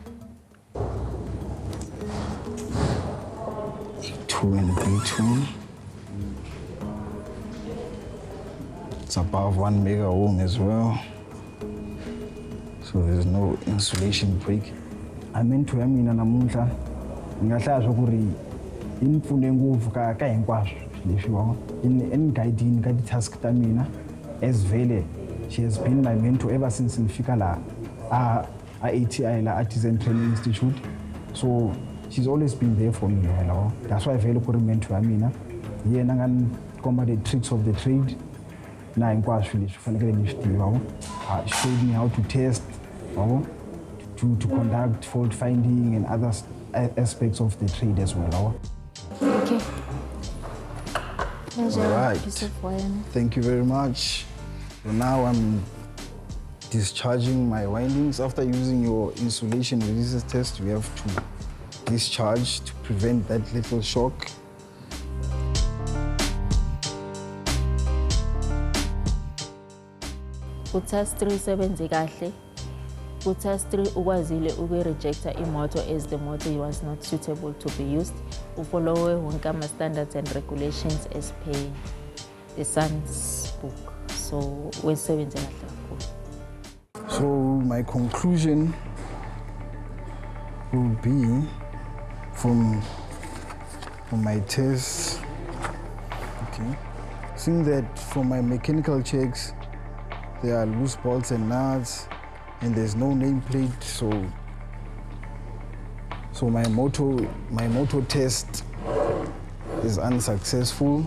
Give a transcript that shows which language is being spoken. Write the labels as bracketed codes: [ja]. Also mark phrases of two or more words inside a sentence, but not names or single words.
[en] A2 and B2. It's above 1 mega ohm as well. So there's no insulation break. I meant to [ts] mina namuntlha ngahlaya swa ku ri in pfune ngopfu ka hinkwaswo leswiwa [en] in guiding [ts] ka task ta mina as vele [en] she has been my mentor ever since [ts] nifika la a ATI la Artisan Training Institute. [en] So she's always been there for me. That's why [ts] vele ku ri mentor ya mina yena nga komba [en] the tricks of the trade [ts] na hinkwaswo leswi fanekele ni swi tiva. [en] She showed me how to test to conduct fault finding and other aspects of the trade as well. Okay. Pleasure. All right. Piece of wine. Thank you very much. So now I'm discharging my windings. After using your insulation resistance test, we have to discharge to prevent that little shock. [zu] Ku-task 3 sebenze kahle. Ku-task 3 ukwazile uku-rejecta imoto [en] as the motor was not suitable to be used. [zu] Ufollowe wonke ama-standards [en] and regulations as per the SANS book. [zu] So wesebenze kahle kakhulu. [en] So my conclusion will be from my tests, okay, seeing that from my mechanical checks, there are loose bolts and nuts, and there's no nameplate, so my motor test is unsuccessful.